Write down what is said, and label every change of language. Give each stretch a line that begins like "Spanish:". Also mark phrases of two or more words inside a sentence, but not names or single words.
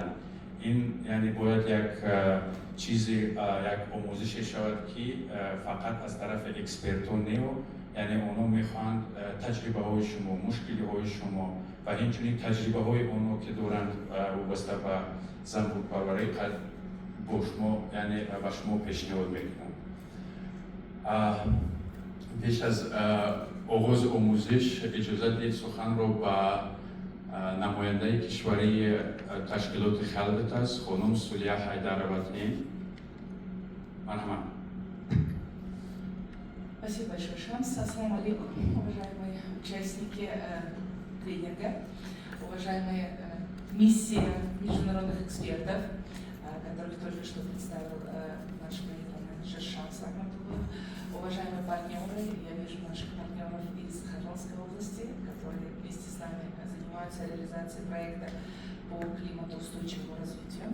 Tajik: ин яъне бояд як чизе, як омӯзише шавад ки фақат аз тарафи экспертон нео, яъне онҳо мехоҳанд таҷрибаҳои шумо, мушкилиҳои шумо ва инчунин таҷрибаҳои онҳо ки доранд вобаста ба занбурпарварӣ бо шумо, яъне ба шумо пешниҳод мекунанд. пеш аз оғози омӯзиш иҷозат диҳед суханро ба намояндаи кишварии ташкилоти Хелветас, хонум Сулия Хайдарова дадим. Марҳамат.
Russian: Спасибо большое, Шамс.
Arabic: السلام عليكم,
Russian: уважаемые участники тренинга, уважаемые миссии международных экспертов, которых только что представил наш менеджер Шамс Ахматуллов, уважаемые партнеры, я вижу наших партнеров из Хатонской области, которые вместе с нами занимаются реализацией проекта по климатоустойчивому развитию.